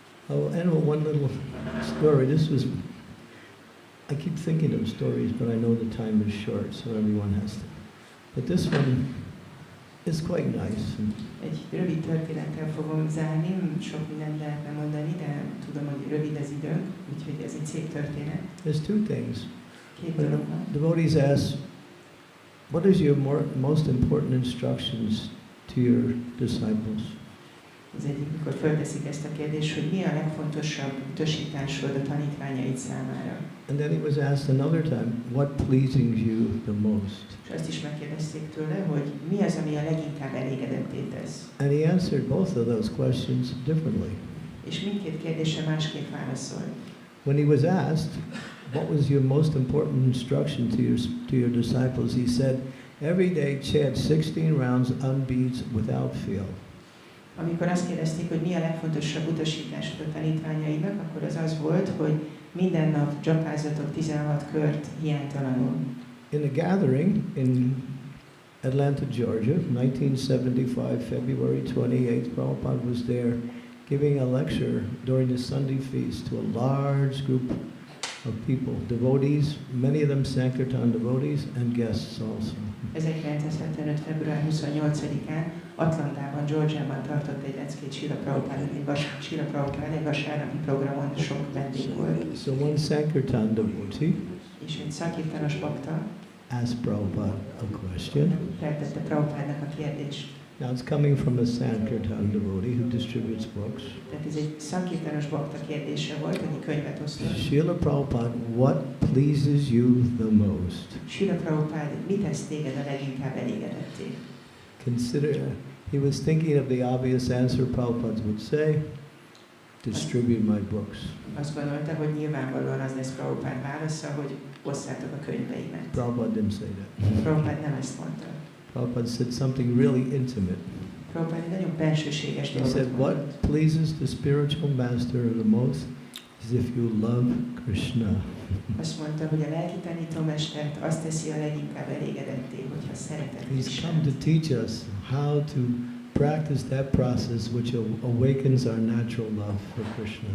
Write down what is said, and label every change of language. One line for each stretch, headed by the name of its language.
English: I'll end with one little story. I keep thinking of stories, but I know the time is short, so everyone has to. But this one is quite nice.
Hungarian: Egy rövid történettel fogom zárni, sok mindent lehetne mondani, de tudom, hogy rövid az időnk, úgyhogy ez egy szép történet.
English: There's two things.
Hungarian: Két dolog van.
English: Devotees ask, what is your most important instructions to your disciples?
Hungarian: Az egyik, mikor fölteszik ezt a kérdést, hogy mi a legfontosabb utasításod a tanítványaid számára.
English: And then he was asked another time, what pleases you the most?
Hungarian: És azt is megkérdezték tőle, hogy mi az, ami a leginkább elégedetté tesz.
English: And he answered both of those questions differently.
Hungarian: És mindkét kérdésre másképp válaszol.
English: When he was asked, what was your most important instruction to your disciples, he said, every day chant 16 rounds unbeads without fail.
Hungarian: Amikor azt kérdezték, hogy mi a legfontosabb utasításod a tanítványaidnak, akkor az volt, hogy minden nap dzsapázatok 16 kört hiánytalanul.
English: In a gathering in Atlanta, Georgia, 1975, February 28th, Prabhupada was there giving a lecture during the Sunday feast to a large group of people, devotees, many of them Sankirtan devotees, and guests also.
Hungarian: 1975. február 28-án Atlantában, Georgiában tartott egy leckét Srila Prabhupada egy vasárnapi programon, sok vendég volt.
English: So one Sankirtan devotee
Hungarian: És egy szakirtanos bakta
English: asked Prabhupada a question.
Hungarian: feltette Prabhupádnak a kérdést.
English: Now it's coming from a Sankirtan devotee who distributes books.
Hungarian: Tehát ez egy szakirtanos bakta kérdése volt, aki könyvet osztott.
English: Srila Prabhupada, what pleases you the most?
Hungarian: Srila Prabhupada, mit tesz téged a leginkább elégedetté?
English: Consider, he was thinking of the obvious answer Prabhupada would say, distribute my books.
Hungarian: Azt gondolta, hogy nyilvánvalóan az lesz Prabhupád válasza, hogy osszátok a könyveimet.
English: Prabhupada didn't say that.
Hungarian: Prabhupád nem ezt mondta.
English: Prabhupada said something really intimate.
Hungarian: Prabhupád egy nagyon bensőséges
English: He
Hungarian: dolgot
English: said, what
Hungarian: mondott.
English: pleases the spiritual master the most is if you love Krishna.
Hungarian: Azt mondta, hogy a lelki tanítómestert azt teszi a leginkább elégedetté, hogyha szereted
English: He's come
Hungarian: Krishnát.
English: to teach us how to practice that process which awakens our natural love for Krishna.